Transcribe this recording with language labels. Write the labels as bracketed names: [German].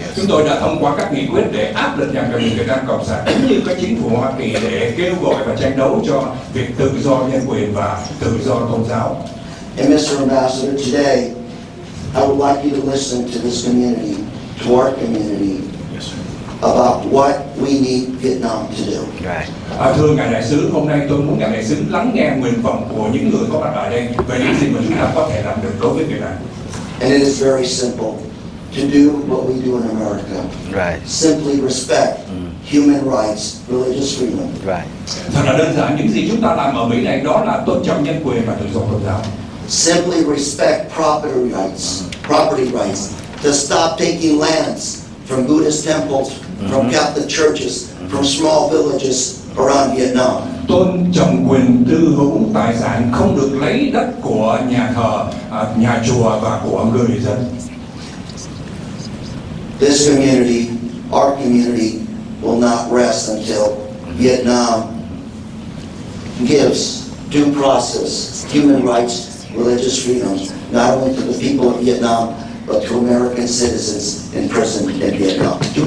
[Vietnamese] Chúng tôi đã thông qua các nghị quyết để áp lực nhà cầm quyền Việt Nam Cộng sản cũng như các chính phủ Hoa Kỳ để kêu gọi và tranh đấu cho việc tự do nhân quyền và tự do tôn giáo. [English] And Mr. Ambassador, today, I would like you to listen to this community, to our community, about what we need Vietnam to do. [Vietnamese] Thưa Ngài Đại sứ, hôm nay tôi muốn Ngài Đại sứ lắng nghe nguyện vọng của những người có mặt ở đây về những gì mà chúng ta có thể làm được đối với Việt Nam. [English] And it is very simple to do what we do in America. Simply respect human rights, religious freedom. [Vietnamese] Thật là đơn giản, những gì chúng ta làm ở Mỹ này đó là tôn trọng nhân quyền và tự do tôn giáo. [English] Simply respect property rights, to stop taking lands from Buddhist temples, from Catholic churches, from small villages around Vietnam. [Vietnamese] Tôn trọng quyền tư hữu tài sản, không được lấy đất của nhà thờ, nhà chùa và của người dân. [English] This community, our community, will not rest until Vietnam gives due process, human rights, religious freedoms, not only to the people of Vietnam, but to American citizens imprisoned in Vietnam.